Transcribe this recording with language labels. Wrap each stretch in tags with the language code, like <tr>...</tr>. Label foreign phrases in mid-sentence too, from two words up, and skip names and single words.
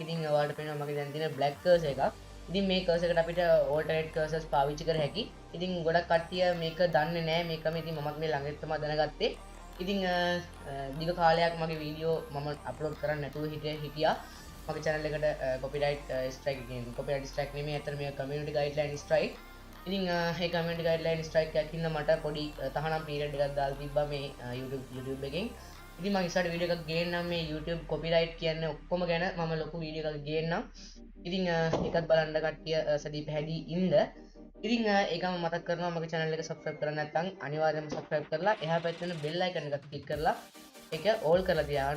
<si>ඉතින් ඔයාලට පේනවා මගේ දැන් තියෙන</si> <en>black cursor</en> <si>එකක්. ඉතින් මේ cursor එකට අපිට</si> <en>alternate cursors</en> <si>පාවිච්චි කර හැකි. ඉතින් ගොඩක් කට්ටිය මේක දන්නේ නැහැ. මේකම ඉතින් මමත් මේ ළඟට තමයි දැනගත්තේ. ඉතින් දිග කාලයක් මගේ වීඩියෝ මම අප්ලෝඩ් කරන්න නැතුව හිටියා. මගේ channel එකට</si> <en>copyright strike</en> <si>කියන්නේ</si> <en>copyright strike</en> <si>නෙමෙයි අතන මේ</si> <en>community guideline strike.</en> <si>ඉතින් මේ</si> <en>community guideline strike</en> <si>එකක් ඉන්න මට පොඩි තහනම් period එකක් දාලා තිබ්බා මේ YouTube එකෙන්. ඉතින් මම ඉස්සරහට වීඩියෝ එකක් ගේන්නම් මේ YouTube copyright කියන්නේ ඔක්කොම ගැන මම ලොකු වීඩියෝ එකක් ගේන්නම්. ඉතින් ඒකත් බලන්න කට්ටිය සැදී පැහැදී ඉන්න. ඉතින් ඒකම මතක් කරනවා මගේ channel එක subscribe කරන්න නැත්නම් අනිවාර්යයෙන්ම subscribe කරලා එහා පැත්තේ තියෙන</si> <en>bell icon</en> <si>එකත් click කරලා ඒක all කරලා තියාගන්න.</si>